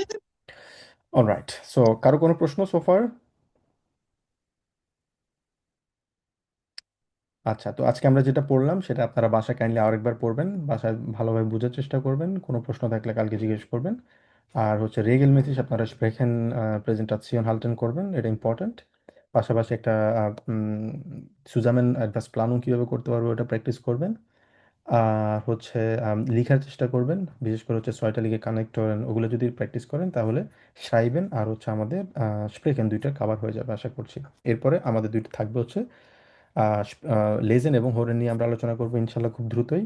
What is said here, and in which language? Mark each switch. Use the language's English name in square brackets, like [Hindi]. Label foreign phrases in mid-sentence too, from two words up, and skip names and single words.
[English] alright, so [Bangla] কারো কোনো প্রশ্ন সোফার? আচ্ছা, তো আজকে আমরা যেটা পড়লাম সেটা আপনারা বাসায় কাইন্ডলি আরেকবার পড়বেন, বাসায় ভালোভাবে বোঝার চেষ্টা করবেন, কোনো প্রশ্ন থাকলে কালকে জিজ্ঞেস করবেন। আর হচ্ছে regelmäßig আপনারা [German] sprechen Präsentation halten [Bangla] করবেন, এটা ইম্পর্ট্যান্ট। পাশাপাশি একটা [German] zusammen etwas Planung [Bangla] কীভাবে করতে পারবো ওটা প্র্যাকটিস করবেন। আর হচ্ছে লিখার চেষ্টা করবেন, বিশেষ করে হচ্ছে 6টা লিগে কানেক্টর ওগুলো যদি প্র্যাকটিস করেন তাহলে schreiben আর হচ্ছে আমাদের sprechen দুইটা কাভার হয়ে যাবে আশা করছি। এরপরে আমাদের দুইটা থাকবে হচ্ছে লেজেন এবং হোরেন নিয়ে আমরা আলোচনা করবো ইনশাল্লাহ খুব দ্রুতই।